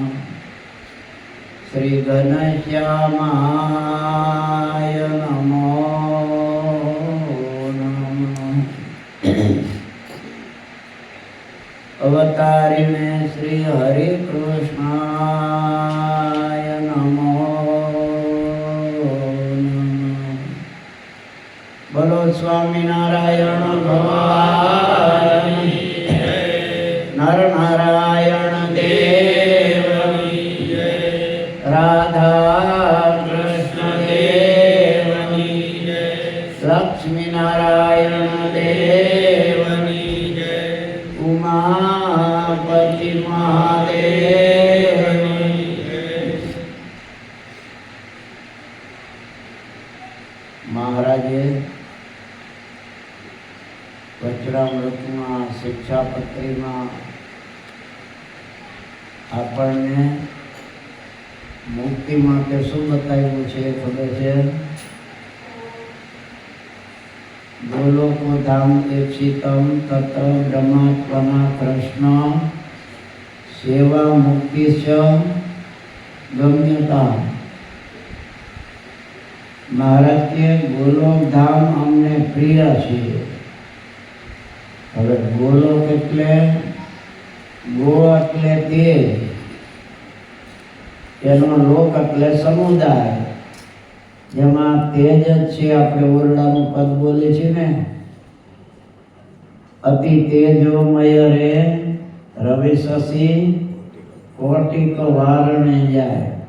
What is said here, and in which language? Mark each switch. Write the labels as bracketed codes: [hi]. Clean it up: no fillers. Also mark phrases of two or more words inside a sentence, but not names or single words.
[sa] श्री घनश्यामाय नमो नमः। अवतारिणे श्री हरे कृष्णाय नमो नमः। [hi] बोलो स्वामिनारायण भगवान की जय। नर नारायण देव की जय। राधा कृष्ण देव की जय। लक्ष्मी नारायण देव की जय। उमापति महादेव की जय। [gu] महाराजे वज्रामृतમાં શિક્ષાપત્રીમાં આપણને મુક્તિ માટે શું બતાવ્યું છે ખબર છે? [sa] गोलोको धाम एक्षितम तत्र ब्रह्मात्मना कृष्ण सेवा मुक्ति च गम्यता। [gu] મહારાજ કે ગોલોક ધામ અમને પ્રિય છે। હવે ગોલોક એટલે ગો એટલે તેજ, એનો લોક એટલે સમુદાય, જેમાં તેજ જ છે. આપણે ઓરડાનું પદ બોલે છે ને, અતિ તેજોમય રે રવિ શશી કોટિક વારણે જાય.